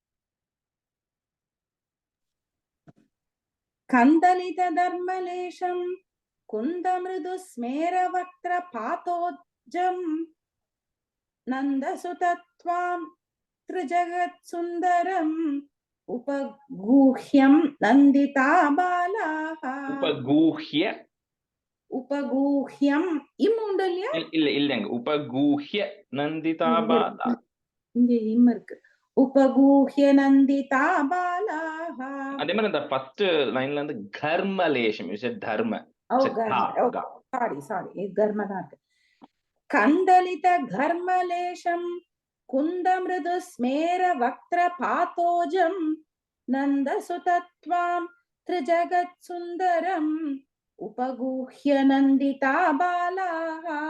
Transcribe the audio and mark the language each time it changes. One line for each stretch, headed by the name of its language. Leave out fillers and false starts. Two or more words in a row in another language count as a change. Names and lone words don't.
Sanskrit: कन्दलित धर्मलेशं कुन्दमृदुस्मेर भक्त्रपाथोजं नन्दसुतत्वं त्रिजगत् सुन्दरम् उपगुह्यं नन्दिता बालाः.
Tamil: Upaguhyam இம்முண்டல்யா இல்ல இல்லங்க
Sanskrit: उपगुह्य नन्दिता बालाः.
Tamil: இங்க இம் இருக்கு.
Sanskrit: उपगूह्य नन्दिता बालाः.
Tamil: அதே மாதிரி இந்த
English: first line
Tamil: இருந்து கர்மலேஷம்,
English: you said dharma. Oh, It's a garma. ga, Oh, ga.
Tamil: sorry. Garma தான் இருக்கு.
Sanskrit: कन्दलित कर्मलेशं कुन्दमृदु स्मेर वक्र पाथोजं नन्दसुतत्वां त्रिजगत् सुन्दरम् उपगूह्य नन्दिता बालाः.